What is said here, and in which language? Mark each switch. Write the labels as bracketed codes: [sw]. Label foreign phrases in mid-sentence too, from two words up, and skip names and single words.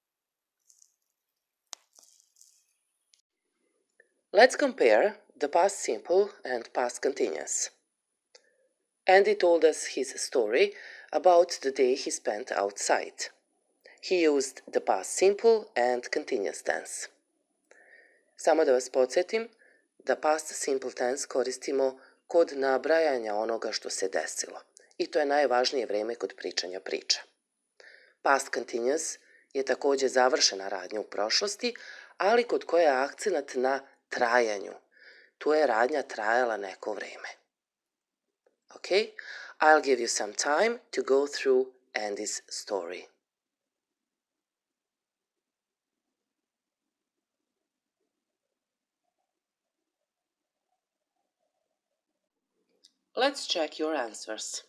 [en] Let's compare the past simple and past continuous. Andy told us his story about the day he spent outside. He used the past simple and continuous tense. [sr] Samo da vas podsjetim da [en] past simple tense [sr] koristimo kod nabrajanja onoga što se desilo. I to je najvažnije vreme kod pričanja priča. [en] Past continuous [sr] je također završena radnja u prošlosti, ali kod koje je akcenat na trajanju. Tu je radnja trajala neko vreme. [en] Okay, I'll give you some time to go through Andy's story. Let's check your answers.